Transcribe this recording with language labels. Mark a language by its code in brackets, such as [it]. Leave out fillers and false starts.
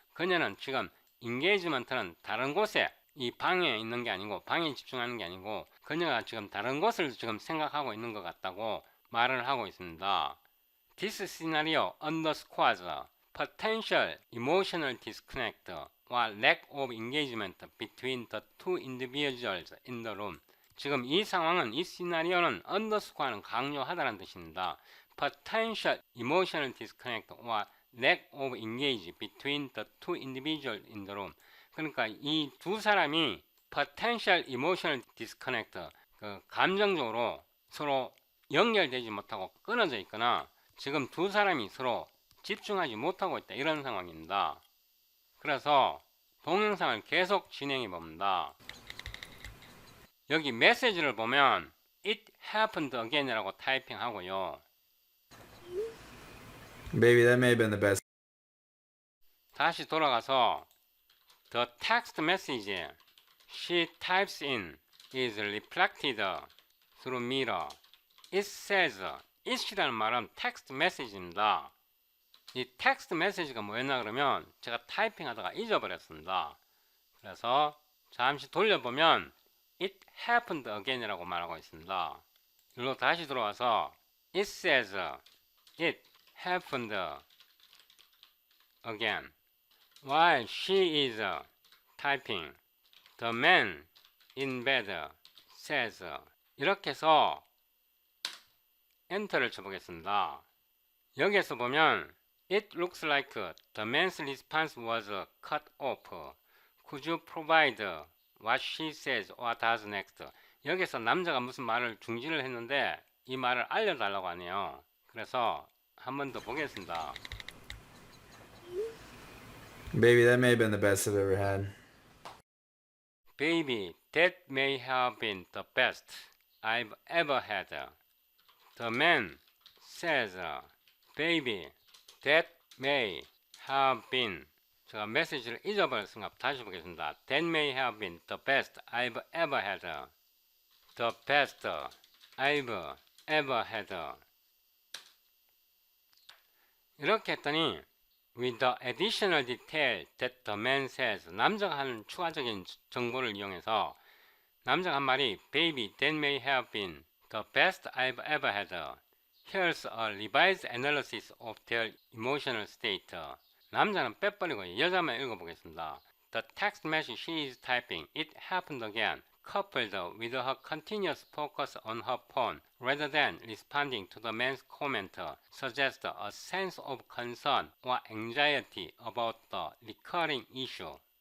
[ko] 그녀는 지금 engagement는 다른 곳에 이 방에 있는 게 아니고 방에 집중하는 게 아니고 그녀가 지금 다른 것을 지금 생각하고 있는 것 같다고 말을 하고 있습니다. [en] This scenario underscores potential emotional disconnect or lack of engagement between the two individuals in the room. [ko] 지금 이 상황은, 이 시나리오는 underscore는 강조하다는 뜻입니다. [en] Potential emotional disconnect or lack of engage between the two individuals in the room. [ko] 그러니까 이 두 사람이 [en] potential emotional disconnect, [ko] 그 감정적으로 서로 연결되지 못하고 끊어져 있거나 지금 두 사람이 서로 집중하지 못하고 있다. 이런 상황입니다. 그래서 동영상을 계속 진행해 봅니다. 여기 메시지를 보면 [en] It happened again [ko] 이라고 타이핑 하고요. Baby, that may have been the best. 다시 돌아가서 [en] The text message she types in is reflected through mirror. It says [ko] it이라는 말은 텍스트 메시지입니다. 이 텍스트 메시지가 뭐였나 그러면 제가 타이핑 하다가 잊어버렸습니다. 그래서 잠시 돌려보면 [en] It happened again [ko] 이라고 말하고 있습니다. 여기로 다시 들어와서 [en] It says it happened again. While she is typing, the man in bed says [ko] 이렇게 해서 엔터를 쳐보겠습니다. 여기에서 보면 [en] It looks like the man's response was cut off. Could you provide what she says or does next? [ko] 여기서 남자가 무슨 말을 중지를 했는데 이 말을 알려달라고 하네요. 그래서 한 번 더 보겠습니다. [en] Baby, that may have been the best I've ever had. Baby, that may have been the best I've ever had. The man says, Baby, that may have been. [ko] 제가 메시지를 잊어버렸으니까 다시 보겠습니다. [en] That may have been the best I've ever had. The best I've ever had. [ko] 이렇게 했더니 [en] with the additional detail that the man says, [ko] 남자가 하는 추가적인 정보를 이용해서 남자가 한 말이 [en] Baby, that may have been the best I've ever had. Here's a revised analysis of their emotional state. [ko] 남자는 빼버리고 여자만 읽어보겠습니다. [en] The text message she is typing, it happened again, coupled with her continuous focus on her phone rather than responding to the man's comment, suggests a sense of concern or anxiety about the recurring issue.